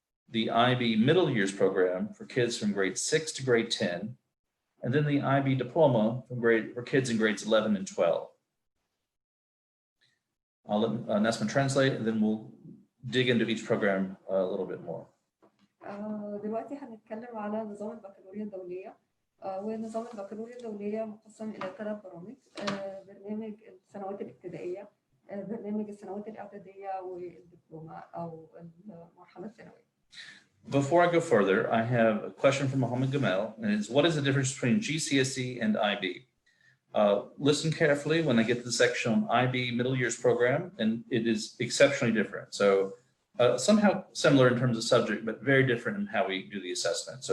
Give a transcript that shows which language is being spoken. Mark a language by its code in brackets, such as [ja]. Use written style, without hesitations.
[en] The IB Middle Years Program for kids from grade 6 to grade 10, and then the IB Diploma for kids in grades 11 and 12. I'll let Nesma translate, and then we'll dig into each program a little bit more. [ar] دلوقتي هنتكلم على نظام البكالوريا الدولية. ونظام البكالوريا الدولية مقسم إلى 3 برامج: برنامج السنوات الابتدائية، برنامج السنوات الإعدادية، والدبلومة أو المرحلة الثانوية. [en] Before I go further, I have a question from Mohammed Gamal, and it's, what is the difference between Gcse and IB? Listen carefully when I get to the section on IB middle years program, and it is exceptionally different. So somehow similar in terms of subject, but very different in how we do the assessment.